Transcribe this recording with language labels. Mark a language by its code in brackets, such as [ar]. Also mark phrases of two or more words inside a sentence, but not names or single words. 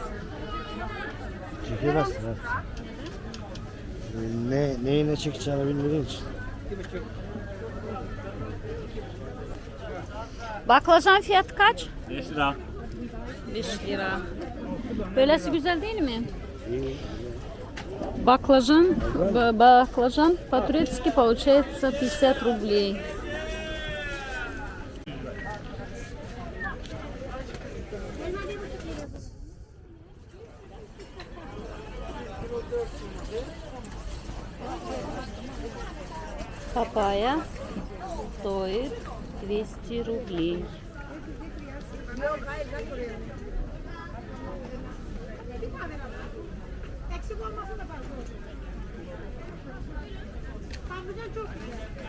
[tr] Çekemezsin ha. Neyi ne çekeceğini bilmediğin için. Baklajan fiyatı kaç? 5 lira. 5 lira. Böylesi güzel değil mi? [ru] Баклажан по-турецки получается 50 рублей. Папайя стоит 200 рублей. [tr] Eksik olmasa da fazla olur. Patlıcan çok güzel.